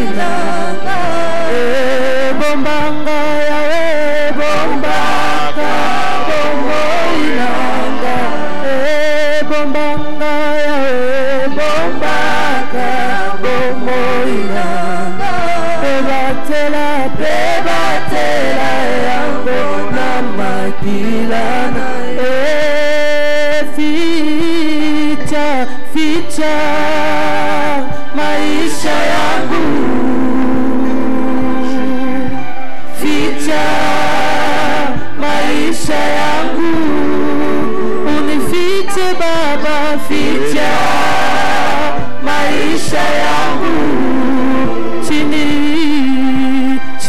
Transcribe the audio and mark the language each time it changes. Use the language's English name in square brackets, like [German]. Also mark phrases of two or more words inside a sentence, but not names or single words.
[Lingala] nanga bombanga yawe bombanga bomoi nanga bombanga yawe bombanga bomoi nanga bebatela yango na makilana [Swahili] ficha maisha yangu ficha maisha yangu unifiche baba ficha maisha yangu chini